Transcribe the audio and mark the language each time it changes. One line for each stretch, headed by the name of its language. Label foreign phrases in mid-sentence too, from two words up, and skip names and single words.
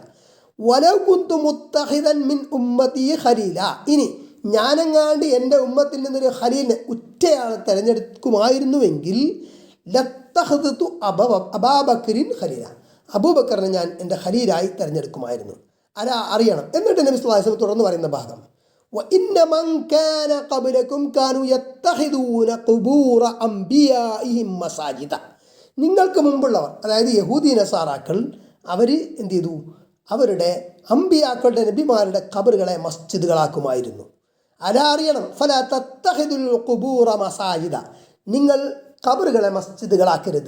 Arabic: ولو كنت متخذا من أمتي خليلا,
Malayalam: ഇനി ഞാനെങ്ങാണ്ട് എൻ്റെ ഉമ്മത്തിൽ നിന്നൊരു ഖലീലിനെ, ഉറ്റയാളെ തിരഞ്ഞെടുക്കുമായിരുന്നുവെങ്കിൽ,
Arabic: لاتخذت أبا بكر خليلا,
Malayalam: അബൂബക്കറിനെ ഞാൻ എൻ്റെ ഖലീലായി തിരഞ്ഞെടുക്കുമായിരുന്നു. അറിയണം. എന്നിട്ട് നബി
Arabic: صلى الله عليه وسلم
Malayalam: തുടർന്ന് പറയുന്ന ഭാഗം,
Arabic: وإن من كان قبلكم كانوا يتخذون قبور أنبيائهم مساجد,
Malayalam: നിങ്ങൾക്ക് മുമ്പുള്ളവർ, അതായത് യഹൂദി നസാറാക്കൾ, അവർ എന്ത് ചെയ്തു? അവരുടെ അമ്പിയാക്കളുടെ, നബിമാരുടെ ഖബറുകളെ മസ്ജിദുകളാക്കുമായിരുന്നു. അറിയണം.
Arabic: فلا تتخذوا القبور مساجد,
Malayalam: നിങ്ങൾ ഖബറുകളെ മസ്ജിദുകളാക്കരുത്.